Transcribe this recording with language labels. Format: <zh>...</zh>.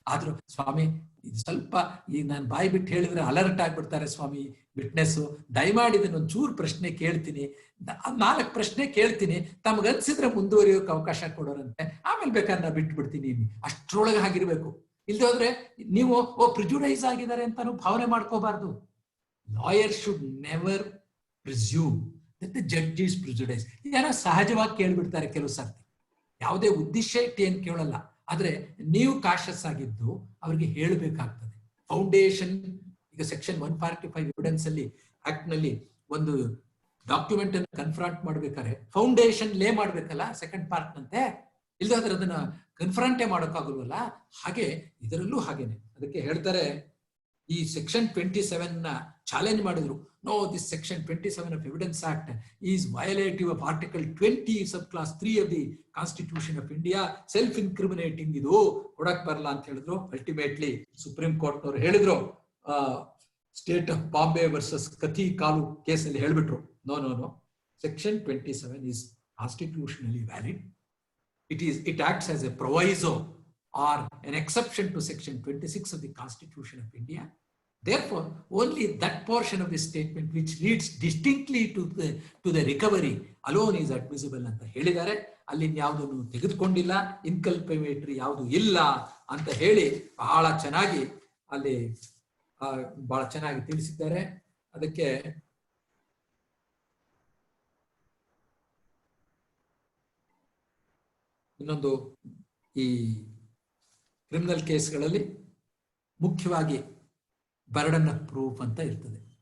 <kn>ಆದ್ರೂ ಸ್ವಾಮಿ ಇದು ಸ್ವಲ್ಪ ಈಗ ನಾನು ಬಾಯಿ ಬಿಟ್ಟು ಹೇಳಿದ್ರೆ ಅಲರ್ಟ್ ಆಗ್ಬಿಡ್ತಾರೆ ಸ್ವಾಮಿ ವಿಟ್ನೆಸ್, ದಯಮಾಡಿ ಇದನ್ನ ಒಂಚೂರು ಪ್ರಶ್ನೆ ಕೇಳ್ತೀನಿ, 4 ಪ್ರಶ್ನೆ ಕೇಳ್ತೀನಿ, ತಮಗನ್ಸಿದ್ರೆ ಮುಂದುವರಿಯೋಕೆ ಅವಕಾಶ ಕೊಡೋರಂತೆ, ಆಮೇಲೆ ಬೇಕಾದ್ರೆ ನಾ ಬಿಟ್ಟು ಬಿಡ್ತೀನಿ. ಅಷ್ಟ್ರೊಳಗೆ ಆಗಿರ್ಬೇಕು. ಇಲ್ದೇ ಹೋದ್ರೆ ನೀವು ಪ್ರಿಜುಡೈಸ್ ಆಗಿದ್ದಾರೆ ಅಂತಾನು ಭಾವನೆ ಮಾಡ್ಕೋಬಾರ್ದು.</kn> <en>Lawyer should never presume that the judge is prejudiced.</en> <kn>ಯಾರೋ ಸಹಜವಾಗಿ ಕೇಳ್ಬಿಡ್ತಾರೆ ಕೆಲವು ಸರ್ತಿ, ಯಾವುದೇ ಉದ್ದೇಶ ಇಟ್ಟು ಏನ್ ಕೇಳಲ್ಲ. ಆದ್ರೆ ನೀವು ಕಾಶಸ್ ಆಗಿದ್ದು ಅವ್ರಿಗೆ ಹೇಳಬೇಕಾಗ್ತದೆ. ಫೌಂಡೇಶನ್ ಈಗ ಸೆಕ್ಷನ್ 145 ಎವಿಡೆನ್ಸ್ ಅಲ್ಲಿ ಆಕ್ಟ್ ನಲ್ಲಿ ಒಂದು ಡಾಕ್ಯುಮೆಂಟ್ ಅನ್ನು ಕನ್ಫ್ರಂಟ್ ಮಾಡ್ಬೇಕಾದ್ರೆ ಫೌಂಡೇಶನ್ ಲೇ ಮಾಡ್ಬೇಕಲ್ಲ, ಸೆಕೆಂಡ್ ಪಾರ್ಟ್ ನಂತೆ. ಇಲ್ದಾದ್ರೆ ಅದನ್ನ ಕನ್ಫ್ರಂಟೇ ಮಾಡೋಕ್ಕಾಗಲ್ವಲ್ಲ. ಹಾಗೆ ಇದರಲ್ಲೂ ಹಾಗೇನೆ. ಅದಕ್ಕೆ ಹೇಳ್ತಾರೆ, ಈ ಸೆಕ್ಷನ್ 27 ನ ಚಾಲೆಂಜ್ ಮಾಡಿದ್ರು.</kn> <en>No, this section 27 of Evidence Act is violative of Article 20 subclass 3 of the Constitution of India.</en> <kn>Self-incriminating ಇದು ಕೊಡಕ್ ಬರಲ್ಲ ಅಂತ ಹೇಳಿದ್ರು. ಅಲ್ಟಿಮೇಟ್ಲಿ ಸುಪ್ರೀಂ ಕೋರ್ಟ್ ನವರು ಹೇಳಿದ್ರು, ಸ್ಟೇಟ್ ಆಫ್ ಬಾಂಬೆ ವರ್ಸಸ್ ಕಥಿ ಕಾಲು ಕೇಸಲ್ಲಿ ಹೇಳ್ಬಿಟ್ರು,</kn> <en>No section 27 is constitutionally valid. It acts as a proviso or an exception to section 26 of the Constitution of India. Therefore, only that portion of the statement which leads distinctly to the recovery alone is admissible</en> <kn>ಅಂತ ಹೇಳಿದ್ದಾರೆ. ಅಲ್ಲಿ ಯಾವುದನ್ನು ತೆಗೆದುಕೊಂಡಿಲ್ಲ, ಇನ್ಕಲ್ಪೇಟರಿ ಯಾವುದು ಇಲ್ಲ ಅಂತ ಹೇಳಿ ಬಹಳ ಚೆನ್ನಾಗಿ ಅಲ್ಲಿ ಬಹಳ ಚೆನ್ನಾಗಿ ತಿಳಿಸಿದ್ದಾರೆ. ಅದಕ್ಕೆ ಇನ್ನೊಂದು, ಈ ಕ್ರಿಮಿನಲ್ ಕೇಸ್ಗಳಲ್ಲಿ ಮುಖ್ಯವಾಗಿ ಬರ್ಡನ್ ಆಫ್ ಪ್ರೂಫ್ ಅಂತ ಇರ್ತದೆ.</kn>